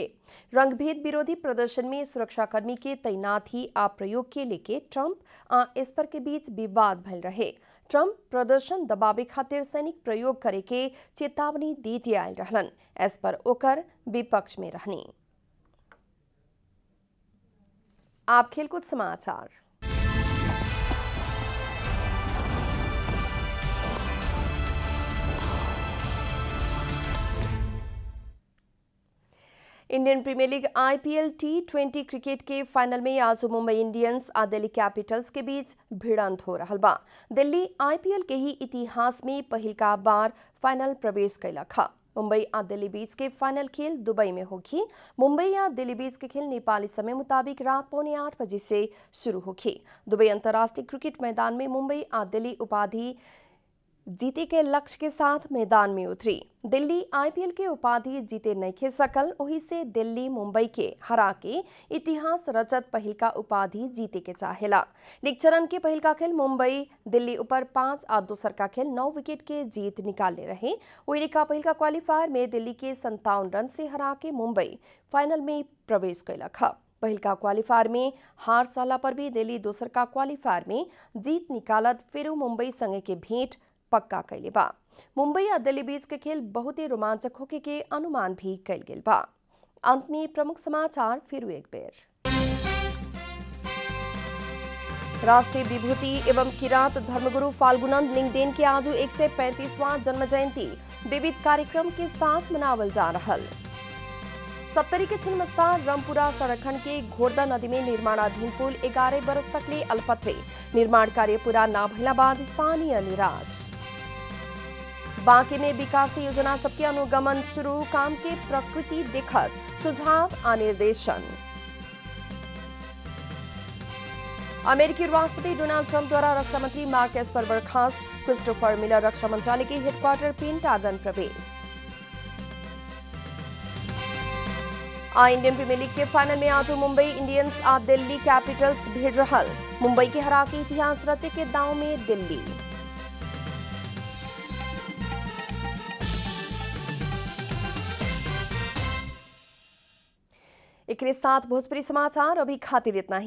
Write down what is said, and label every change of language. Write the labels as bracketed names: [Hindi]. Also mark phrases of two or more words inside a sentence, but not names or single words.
[Bhojpuri] रंगभेद विरोधी प्रदर्शन में सुरक्षाकर्मी के तैनाती आ प्रयोग के लेके ट्रंप आ एस्पर के बीच विवाद भइल रहे। ट्रंप प्रदर्शन दबावे खातिर सैनिक प्रयोग करे के चेतावनी देते आयल रहलन। एस्पर ओकर विपक्ष में रहनी। आप खेलकूद समाचार। इंडियन प्रीमियर लीग IPL T20 क्रिकेट के फाइनल में आज मुंबई इंडियंस और दिल्ली कैपिटल्स के बीच भिड़ंत हो रहल बा। दिल्ली IPL के ही इतिहास में पहिलका बार फाइनल प्रवेश कैलक हा। मुंबई और दिल्ली बीच के फाइनल खेल दुबई में होगी। मुंबई और दिल्ली बीच के खेल नेपाली समय मुताबिक रात 7:45 बजे से शुरू होगी। दुबई अंतर्राष्ट्रीय क्रिकेट मैदान में मुंबई और दिल्ली उपाधि जीते के लक्ष्य के साथ मैदान में उतरी। दिल्ली आईपीएल के उपाधि जीते नइखे सकल, वही से दिल्ली मुंबई के हरा के इतिहास रचत पहिल का उपाधि जीते के चाहेला। लीग चरण के पहिल का खेल मुंबई दिल्ली ऊपर 5 और दूसर का खेल 9 विकेट के जीत निकाले रहे। वही का पहिल का क्वालिफायर में दिल्ली के 57 रन से हरा के मुंबई फाइनल में प्रवेश कैलक। पहिल का क्वालिफायर में हार साला पर भी दिल्ली दूसर का क्वालिफायर में जीत निकालत फिर मुंबई संगे के भेंट पक्का कैले बा। मुंबई और दिल्ली बीच के खेल बहुत ही रोमांचक होके के अनुमान भी कैल गेल बा। अंत में प्रमुख समाचार फिर एक बेर। राष्ट्रीय विभूति एवं किरात धर्मगुरु फाल्गुनंद लिंगदेन के आज 135वां जन्म जयंती विविध कार्यक्रम के साथ मनावल जा रहल। सप्तरी के छिन्नमस्ता रामपुरा सड़क खंड के घोरदा नदी में निर्माणाधीन पुल 11 बरस तक ले अल्पत्रे। निर्माण कार्य पूरा न भइला बाद स्थानीय निराश। बांके में विकास योजना सबके अनुगमन शुरू, काम के प्रकृति देखत सुझाव आ निर्देशन। अमेरिकी राष्ट्रपति डोनाल्ड ट्रंप द्वारा रक्षा मंत्री मार्क एस्पर बर्खास्त, क्रिस्टोफर मिलर रक्षा मंत्रालय के हेडक्वार्टर पेंटागन प्रवेश। इंडियन प्रीमियर लीग के फाइनल में आज मुंबई इंडियंस और दिल्ली कैपिटल्स भिड़ रहल। मुंबई के हरा के इतिहास रचे के दांव में दिल्ली। एक साथ भोजपुरी समाचार अभी खातिर इतना ही।